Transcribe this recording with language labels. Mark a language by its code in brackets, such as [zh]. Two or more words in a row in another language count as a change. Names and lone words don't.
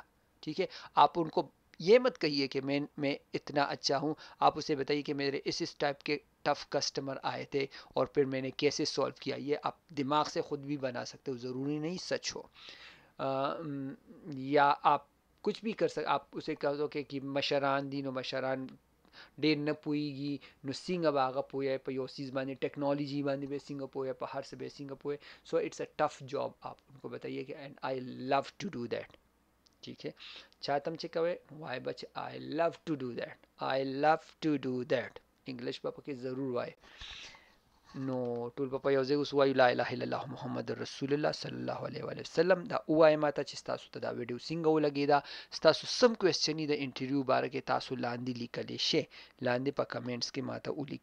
[ur] ٹھیک ہے، آپ ان کو یہ مت کہیے کہ میں اتنا اچھا ہوں. آپ اسے بتائیے کہ میرے اس ٹائپ کے [en] tough customer [ur] آئے تھے اور پھر میں نے کیسے سولو کیا. یہ آپ دماغ سے خود بھی بنا سکتے ہو، ضروری نہیں سچ ہو. یا آپ کچھ بھی کر سکتے. آپ اسے کہہ دو کہ [ps] مشران دین و مشران ډېر نه پوهیږي، نو څنګه به هغه پوهه په یو چیز باندې، ټیکنالوجي باندې به څنګه پوهه، په هر څه به څنګه پوهه. [en] so it's a tough job. [ur] آپ ان کو بتائیے کہ [en] and I love to do that. [ur] ٹھیک ہے، [ps] چاہتم چې کوئے وای بچ [en] I love to do that, I love to do that. [ps] انګلیش په پکې ضرور وای. نو ټول په یو ځای اوس وایو [ar] لا اله الا الله محمد رسول الله صلی الله علیه و وسلم. [ps] دا وای ماته چې تاسو ته دا ویډیو څنګه ولګیدا، تاسو سم کوېسچن د انټرویو باره کې تاسو لاندې لیکلی شئ، لاندې په کمنټس کې ماته ولیکئ.